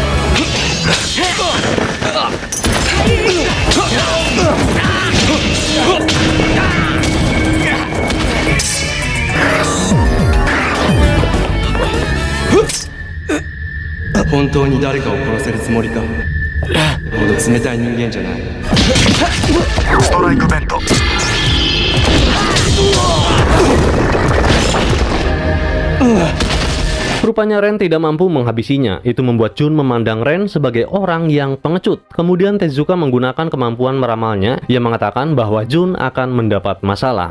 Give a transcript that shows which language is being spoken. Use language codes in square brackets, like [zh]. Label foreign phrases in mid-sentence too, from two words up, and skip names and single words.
[ja] 本当に誰かを殺せるつもりか。ほど冷たい人間じゃない。ストライクベント。 [id] Rupanya Ren tidak mampu menghabisinya. Itu membuat Jun memandang Ren sebagai orang yang pengecut. Kemudian Tezuka menggunakan kemampuan meramalnya. Ia mengatakan bahwa Jun akan mendapat masalah.